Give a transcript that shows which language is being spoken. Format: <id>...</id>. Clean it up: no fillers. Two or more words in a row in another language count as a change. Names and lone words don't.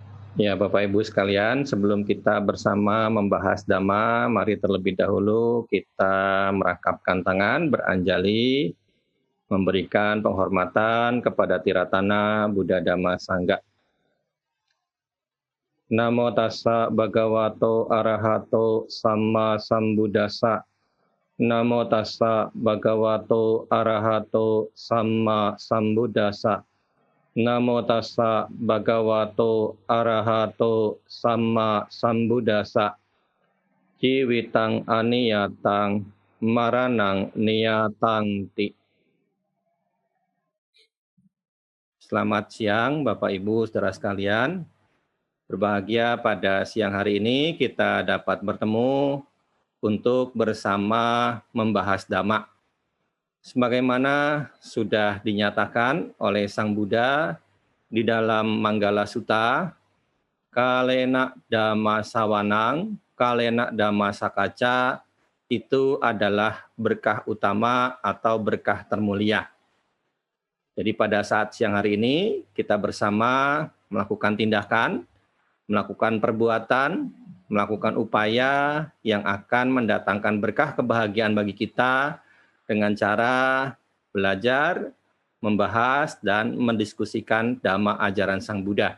<id>Ya, Bapak Ibu sekalian, sebelum kita bersama membahas Dhamma, mari terlebih dahulu kita merangkapkan tangan, beranjali, memberikan penghormatan kepada Tiratana Buddha Dhamma Sangga.</id> <pi>Namo tassa bhagavato arahato samma sambuddhassa. Namo tassa bhagavato arahato samma sambuddhassa. Namo tassa bhagavato arahato samma sambuddhassa. Jiwitang aniyatang maranang niyatanti.</pi> <id>Selamat siang Bapak Ibu saudara sekalian. Berbahagia pada siang hari ini kita dapat bertemu untuk bersama membahas Dhamma. Sebagaimana sudah dinyatakan oleh Sang Buddha di dalam Manggala Sutta,</id> <pi>kalena dhamma sawanang, kalena dhamma sakaca,</pi> <id>itu adalah berkah utama atau berkah termulia. Jadi pada saat siang hari ini kita bersama melakukan tindakan, melakukan perbuatan, melakukan upaya yang akan mendatangkan berkah kebahagiaan bagi kita dengan cara belajar, membahas, dan mendiskusikan Dhamma ajaran Sang Buddha.</id>